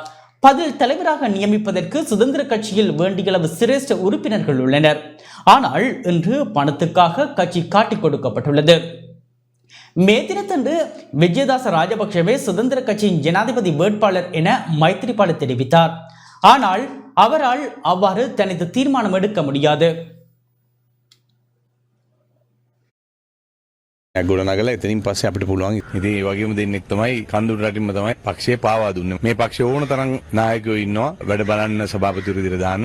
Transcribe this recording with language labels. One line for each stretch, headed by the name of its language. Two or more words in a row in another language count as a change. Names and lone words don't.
Tamil: பதில் தலைவராக நியமிப்பதற்கு சுதந்திர கட்சியில் வேண்டியளவு சிரேஷ்ட உறுப்பினர்கள் உள்ளனர். ஆனால் இன்று பணத்துக்காக கட்சி காட்டிக் கொடுக்கப்பட்டுள்ளது. மே தினத்தன்று விஜயதாச ராஜபக்ஷவே சுதந்திர கட்சியின் ஜனாதிபதி வேட்பாளர் என மைத்திரிபால தெரிவித்தார். ஆனால் அவரால் அவ்வாறு தனது தீர்மானம் எடுக்க முடியாது.
Sinhala: ගොඩනගලා එතනින් පස්සේ අපිට පුළුවන් ඉතින් ඒ වගේම දෙන්නෙක් තමයි කන්දුරු රටින්ම තමයි පක්ෂය පාවා දුන්නේ. මේ පක්ෂය ඕන තරම් නායකයෝ ඉන්නවා වැඩ බලන්න සභාපතිවරු විදිහට දාන්න.